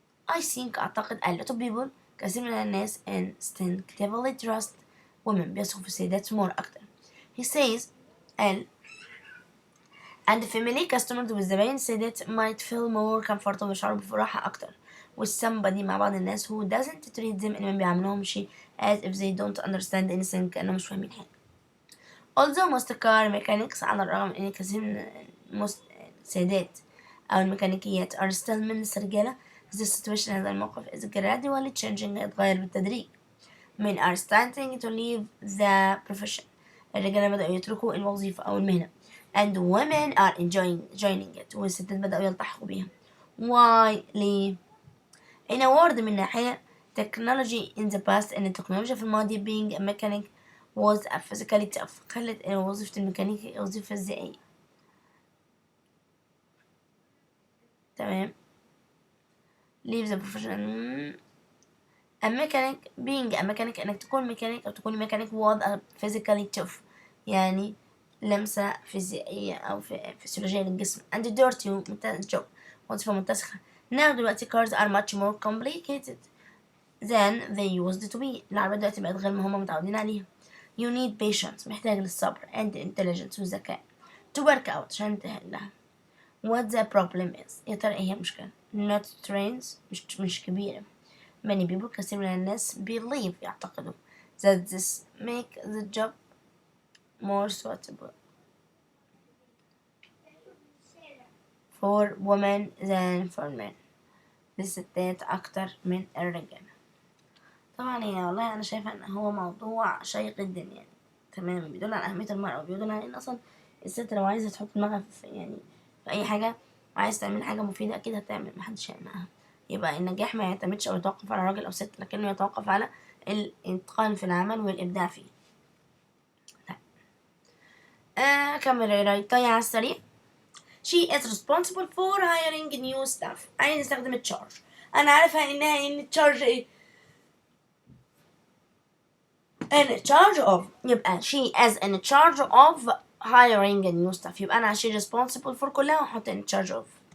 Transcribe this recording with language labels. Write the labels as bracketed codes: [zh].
[en] I think [ar] أعتقد [en] a lot of people [ar] كثير من الناس [en] instinctively trust women [ar] بيثقوا في السيدات [en] more [ar] أكتر. [en] He says and family customers [ar] والزباين السيدات [en] might feel more comfortable [ar] ويشعروا براحة أكتر [en] with somebody [ar] مع بعض الناس [en] who doesn't treat them [ar] إنهم بيعاملوهمش [en] as if they don't understand anything [ar] كأنهم مش فاهمين حاجة. [en] although most car mechanics [ar] على الرغم من إن كثير من السيدات أو الميكانيكيات [en] are still [ar] من الرجالة [en] this situation [ar] هذا الموقف [en] is gradually changing [ar] يتغير بالتدريج. [en] men are starting to leave the profession [ar] الرجالة بدأوا يتركوا الوظيفة أو المهنة [en] and women are joining it [ar] والستات بدأوا يلتحقوا بيها. [en] why؟ [ar] ليه؟ [en] in a word [ar] من ناحية [en] technology in the past [ar] إن التكنولوجيا في الماضي [en] being a mechanic was a physically tough [ar] خلت وظيفة الميكانيكي وظيفة فيزيائية. تمام. [en] leave the profession a mechanic being a mechanic [ar] إنك تكون ميكانيك أو تكون ميكانيك [en] was a physically tough [ar] يعني لمسة فيزيائية أو فسيولوجية للجسم [en] and dirty job [ar] وظيفة متسخة. [en] now [ar] دلوقتي [en] cars are much more complicated than they used to be [ar] العربيات دلوقتي بقت غير ما هما متعودين عليها. [en] you need patience [ar] محتاج للصبر [en] and intelligence [ar] والذكاء [en] to work out [ar] عشان تحلها. [en] what the problem is [ar] يا ترى ايه هي المشكلة؟ [en] not trains [ar] مش كبيرة. [en] many people [ar] كثير من الناس [en] believe [ar] يعتقدوا [en] that this make the job more suitable for women than for men [ar] للستات أكتر من الرجال. طبعا هي والله أنا شايفة إن هو موضوع شيق جدا يعني تماما بيدل على أهمية المرأة وبيدل على إن أصلا الست لو عايزة تحط دماغها في يعني في أي حاجة وعايز تعمل حاجة مفيدة أكيد هتعمل محدش هيمنعها. يبقى النجاح ما يعتمدش أو يتوقف على راجل أو ست لكنه يتوقف على الإتقان في العمل والإبداع فيه. كمل قرايتي على السريع. [en] She is responsible for hiring new staff. [ar] عايز نستخدم التشارج. أنا عارفة إنها إن التشارج إيه؟ [en] in charge of يبقى she is in charge of hiring new staff [ar] يبقى أنا [en] she responsible for [ar] كلها وأحط [en] in charge of.